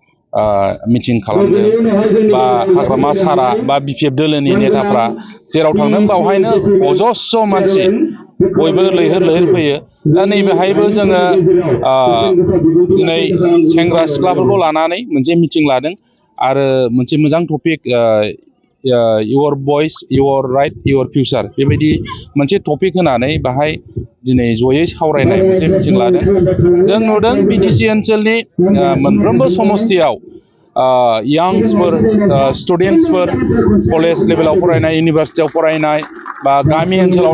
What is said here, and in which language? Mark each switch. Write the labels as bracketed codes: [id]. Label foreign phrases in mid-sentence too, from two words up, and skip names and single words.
[brx] मिटिं खालामदों बा हाग्रामा सारा बा BPF दोलोनि नेताफ्रा जेराव थांदों बावहायनो अजस्र मानसि बयबो लैहोर लैहोर फैयो दा नैबेहायबो जोङो दिनै सेंग्रा सिख्लाफोरखौ लानानै मोनसे मिटिं लादों आरो मोनसे मोजां टपिक [en] your voice your right your [brx] future बेबायदि मोनसे टपिक होनानै बाहाय दिनै जयै सावरायनाय मोनसे मिटिं लादों जों नुदों BTC ओनसोलनि मोनफ्रोमबो समस्तियाव यांग्सफोर स्टुडेन्टसफोर कलेज लेभेलाव फरायनाय इउनिभार्सिटियाव फरायनाय बा गामि ओनसोलाव